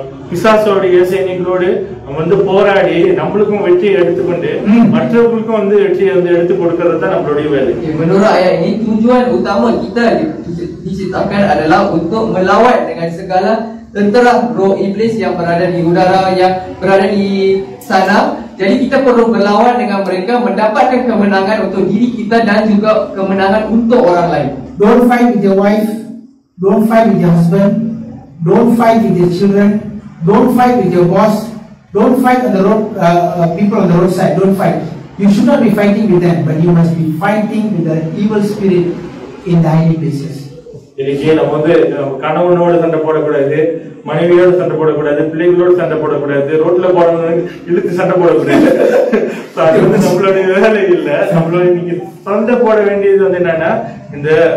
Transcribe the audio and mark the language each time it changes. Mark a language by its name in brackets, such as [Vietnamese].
[Tamil] பிசாசோடைய சைனிகளோடு வந்து போராடி நம்மளுக்கும் வெற்றியை எடுத்துக்கொண்டு மற்றவர்களுக்கும் வந்து வெற்றியை வந்து எடுத்து கொடுக்கறது தான் நம்மளுடைய வேலை. [Malay] Menurut ayat ini tujuan utama kita diciptakan adalah untuk melawan dengan segala tentera roh iblis yang berada di udara, yang berada di sana. Jadi kita perlu berlawan dengan mereka, mendapatkan kemenangan untuk diri kita dan juga kemenangan untuk orang lain. [English] Don't fight with your wife, don't fight with your husband, don't fight with your children, don't fight with your boss, don't fight on the road, people on the roadside, don't fight. You should not be fighting with them, but you must be fighting with the evil spirit in the high places. [Tamil] இன்னைக்கு நம்ம வந்து கணவனோட சண்டை போடக்கூடாது, மனைவியோட சண்டை போடக்கூடாது, பிள்ளைகளோட சண்டை போடக்கூடாது, ரோட்ல போறவங்க இழுத்து சண்டை போடக்கூடாது. அது வந்து நம்மளுடைய வேலை இல்ல. நம்மளோட இன்னைக்கு சண்டை போட வேண்டியது வந்து என்னன்னா இந்த